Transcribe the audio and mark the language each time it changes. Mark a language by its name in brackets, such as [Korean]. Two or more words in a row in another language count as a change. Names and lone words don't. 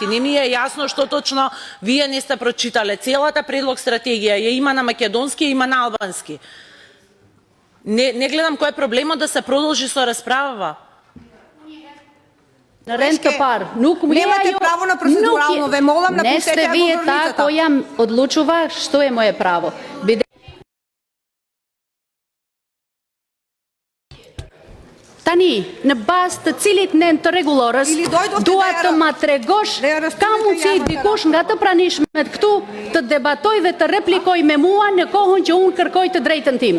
[Macedonian] Не ми е јасно што точно вие не сте прочитале. Целата предлог стратегија ја има на македонски, ја има на албански. Не гледам кој е проблемот да се продолжи со расправава. [Albanian] Në rend të parë, nuk më [Macedonian] Немате право на процедурално, ве молам напуштете govornicата. Не сте вие та која одлучува што е моje право. [Albanian] Tani, në bazë të cilit nen të rregullorës, dua të ma tregosh ka mundësi dikush nga të pranishmet këtu të debatoj dhe të replikoj me mua në kohën që unë kërkoj të drejtën time.